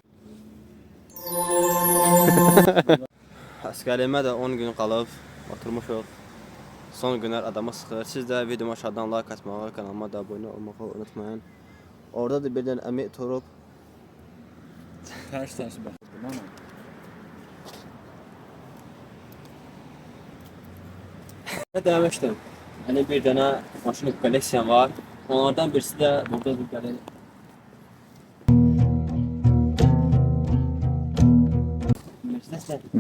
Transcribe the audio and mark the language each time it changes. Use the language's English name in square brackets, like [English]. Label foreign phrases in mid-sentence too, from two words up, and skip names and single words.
[Azerbaijani] Əsgərliyimə də 10 gün qalıb. Oturmuşuq. Son günlər adamı sıxır. Siz də videoma aşağıdan like atmağı, kanalıma da abunə olmağı unutmayın. Orada da bir dənə əmi oturub. Tərs baxdım ana. [Turkish] Ne demiştim? Hani bir tane maşın koleksiyam var. Onlardan birisi de burada bir tane. Mercedes.